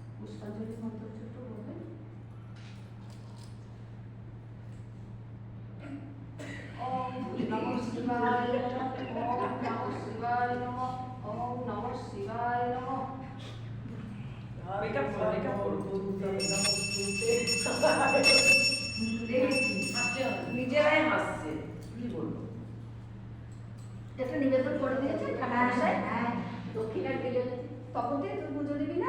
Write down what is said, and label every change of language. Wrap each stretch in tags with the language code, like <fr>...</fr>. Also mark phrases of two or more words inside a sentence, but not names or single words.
<bn>পুষ্পাঞ্জলি মন্ত্র ছোট বলবে।</bn> <sa>ওম নমঃ শিবায় নমঃ, ওম নমঃ শিবায় নমঃ, ওম নমঃ শিবায় নমঃ।</sa> <bn>মেকআপ করবো নিজেরাই হাসছে, কি বলবো। একটা নিবেদন করে দিয়েছে ঠাকুর। হ্যাঁ, দক্ষিণার দিলে তখন তুই পুজো দিবি না?</bn>